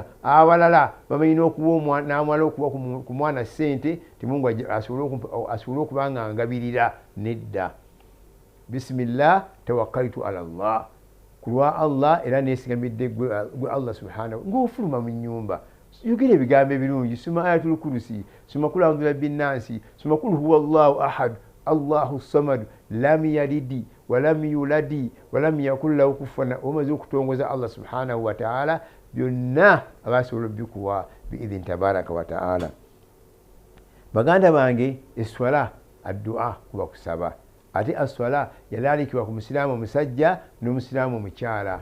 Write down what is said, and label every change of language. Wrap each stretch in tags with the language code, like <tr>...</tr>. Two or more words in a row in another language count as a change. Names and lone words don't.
<lg>Abalala bamanyi n'amala okuwa ku mwana ssente timungu asobole okuba nga ngabirira. Nedda.</lg> <ar>بسم الله توكلت على الله,</ar> <lg>ku lwa Allah era neesigamidde gwe</lg> <ar>الله سبحانه.</ar> <lg>Ng'ofuluma mu nnyumba yogera ebigambo ebirungi,</lg> <ar>soma آية الكرسي, soma قل أعوذ برب الناس, soma قل هو الله أحد الله الصمد لم يلد ولم يولد ولم يكن له كفوا أحد.</ar> <lg>Omaze okutongoza</lg> <ar>الله سبحانه وتعالى</ar> <lg>byonna abasobola obbikuwa</lg> <ar>بإذنه تبارك وتعالى.</ar> <lg>Baganda bange, eswala addua kuba kusaba. Ate aswala yalaalikibwa ku musiraamu omusajja n'omusiraamu omukyala.</lg>